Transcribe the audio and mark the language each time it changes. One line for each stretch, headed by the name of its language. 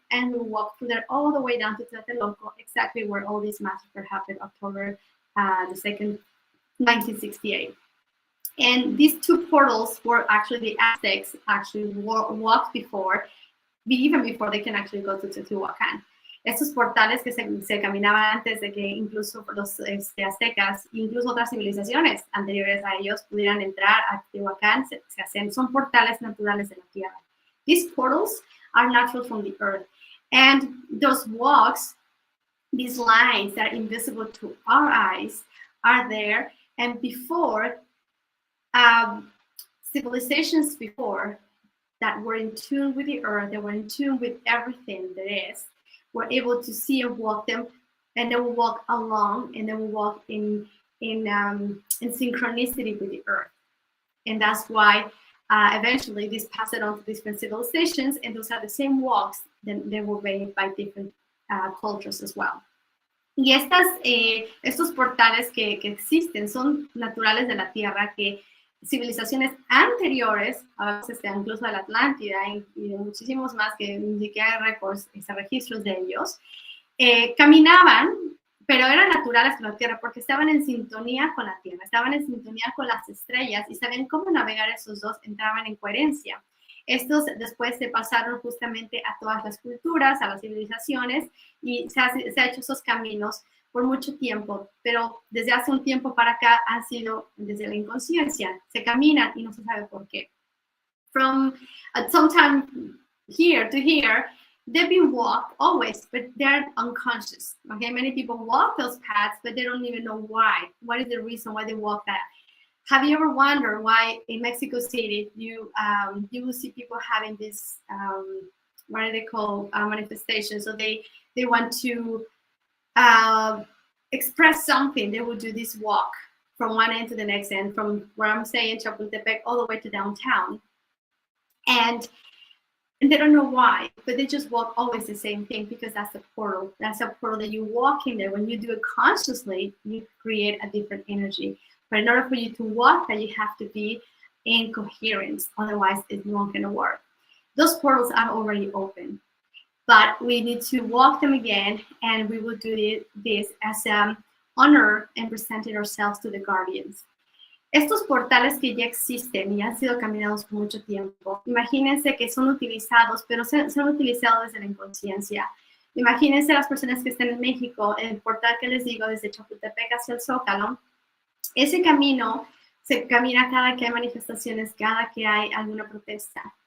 English: And we walk through there all the way down to Tlatelolco, exactly where all these massacres happened, October the 2nd, 1968. And these 2 portals were actually the Aztecs actually walked before, even before they can actually go to Teotihuacan.
Spanish: Estos portales que se caminaban antes de que incluso los aztecas, incluso otras civilizaciones anteriores a ellos pudieran entrar a Teotihuacan, se hacen, son portales naturales de la Tierra.
English: These portals are natural from the earth. And those walks, these lines that are invisible to our eyes, are there. And before, civilizations before that were in tune with the earth, that were in tune with everything that is, were able to see and walk them, and they will walk along, and they will walk in synchronicity with the earth. And that's why eventually this passed it on to different civilizations, and those are the same walks that they were made by different cultures as well.
Spanish: Y estos portales que existen son naturales de la Tierra, que civilizaciones anteriores, incluso de la Atlántida y de muchísimos más que ni siquiera hay registros de ellos, caminaban, pero eran naturales con la Tierra porque estaban en sintonía con la Tierra, estaban en sintonía con las estrellas y sabían cómo navegar esos dos, entraban en coherencia. Estos después se pasaron justamente a todas las culturas, a las civilizaciones, y se ha hecho esos caminos por mucho tiempo, pero desde hace un tiempo para acá ha sido desde la inconsciencia. Se caminan y no se sabe por qué.
English: From some time here to here, they've been walked always, but they're unconscious. Okay, many people walk those paths, but they don't even know why. What is the reason why they walk that? Have you ever wondered why in Mexico City you will see people having this what are they called manifestations? So they want to express something. They will do this walk from one end to the next end, from where I'm saying Chapultepec all the way to downtown, and they don't know why, but they just walk always the same thing because that's a portal. That's a portal that you walk in there. When you do it consciously, you create a different energy. But in order for you to walk that, you have to be in coherence. Otherwise, it's not going to work. Those portals are already open, but we need to walk them again, and we will do this as an honor and presenting ourselves to the guardians.
Spanish: Estos portales que ya existen y han sido caminados por mucho tiempo, imagínense que son utilizados, pero son utilizados desde la inconsciencia. Imagínense las personas que están en México, el portal que les digo desde Chapultepec hacia el Zócalo. Ese camino se camina cada que hay manifestaciones, cada que hay alguna protesta.